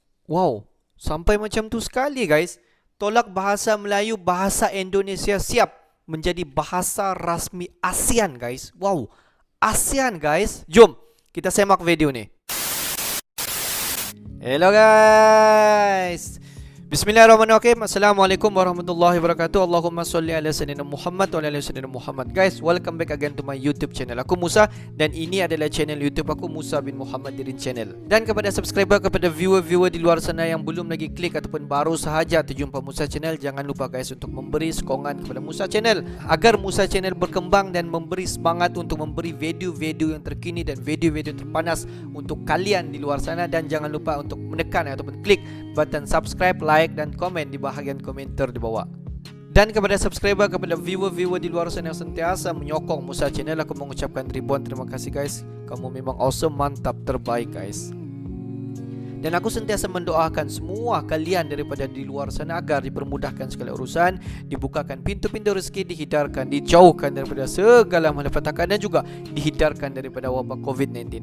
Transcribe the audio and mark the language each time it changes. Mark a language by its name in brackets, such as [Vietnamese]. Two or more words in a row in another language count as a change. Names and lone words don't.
[Malay] Wow, sampai macam tu sekali guys. Tolak bahasa Melayu, bahasa Indonesia siap menjadi bahasa rasmi ASEAN guys. Wow, ASEAN guys. Jom kita semak video ni. [English] Hello guys. [Arabic] بسم الله الرحمن الرحيم. السلام عليكم ورحمة الله وبركاته. اللهم صل على سيدنا محمد وعلى سيدنا محمد wa ala sayyidina Muhammad. [English] Guys, welcome back again to my YouTube channel. [Malay] Aku Musa dan ini adalah channel YouTube aku, Musa bin Muhammad Dirin Channel. Dan kepada subscriber, kepada viewer-viewer di luar sana yang belum lagi klik ataupun baru sahaja terjumpa Musa Channel, jangan lupa guys untuk memberi sokongan kepada Musa Channel agar Musa Channel berkembang dan memberi semangat untuk memberi video-video yang terkini dan video-video terpanas untuk kalian di luar sana. Dan jangan lupa untuk menekan ataupun klik [English] button subscribe, [Malay] like dan komen di bahagian komentar di bawah. Dan kepada subscriber, kepada viewer-viewer di luar sana yang sentiasa menyokong Musa Channel, aku mengucapkan ribuan terima kasih guys. Kamu memang awesome, mantap, terbaik guys. Dan aku sentiasa mendoakan semua kalian daripada di luar sana agar dipermudahkan segala urusan, dibukakan pintu-pintu rezeki, dihindarkan, dijauhkan daripada segala malapetaka dan juga dihindarkan daripada wabak COVID-19.